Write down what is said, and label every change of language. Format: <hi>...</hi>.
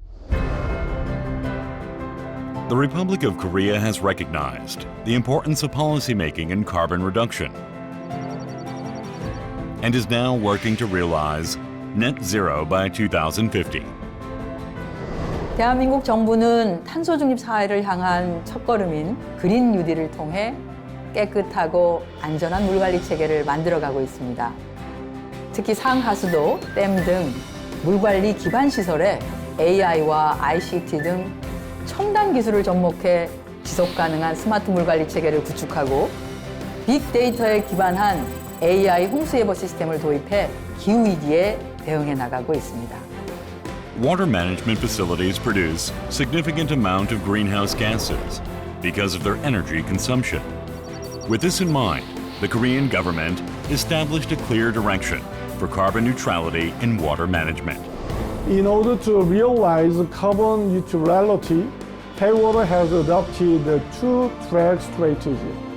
<en>The Republic of Korea has recognized the importance of policymaking in carbon reduction and is now working to realize net zero by 2050.</en> <ko>대한민국 정부는 탄소중립 사회를 향한 첫걸음인 그린 뉴딜을 통해 깨끗하고 안전한 물관리 체계를 만들어가고 있습니다. 특히 상하수도, 댐 등 물관리 기반 시설에 AI와 ICT 등 첨단 기술을 접목해 지속가능한 스마트 물관리 체계를 구축하고 빅데이터에 기반한 AI 홍수예보 시스템을 도입해 기후위기에 대응해 나가고 있습니다.</ko> <en>Water management facilities produce significant amount of greenhouse gases because of their energy consumption. With this in mind, the Korean government established a clear direction for carbon neutrality in water management. In order to realize carbon neutrality, K-Water has adopted the two-track strategy.</en>